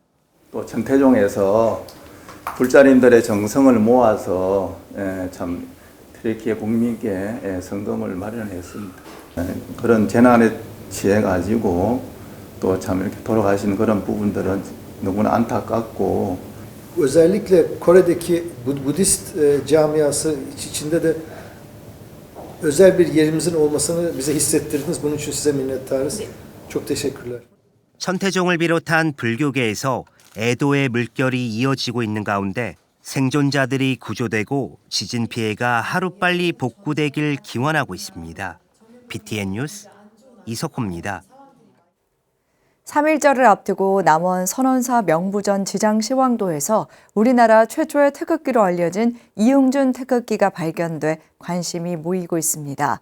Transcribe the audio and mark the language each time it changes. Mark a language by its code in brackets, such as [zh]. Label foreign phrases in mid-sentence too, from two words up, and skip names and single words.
[ko] 또 천태종에서 불자님들의 정성을 모아서 참 튀르키예 국민께 성금을 마련했습니다. 그런 재난에 취해 가지고 또 참 이렇게 돌아가신 그런 부분들은 너무나 안타깝고 [tr] özellikle Kore'deki Budist camiası içinde de özel bir yerimizin olmasını bize hissettirdiniz. Bunun için size minnettarız. Çok teşekkürler. [ko] 천태종을 비롯한 불교계에서 애도의 물결이 이어지고 있는 가운데 생존자들이 구조되고 지진 피해가 하루빨리 복구되길 기원하고 있습니다. BTN 뉴스 이석호입니다. 3.1절을 앞두고 남원 선원사 명부전 지장 시황도에서 우리나라 최초의 태극기로 알려진 이응준 태극기가 발견돼 관심이 모이고 있습니다.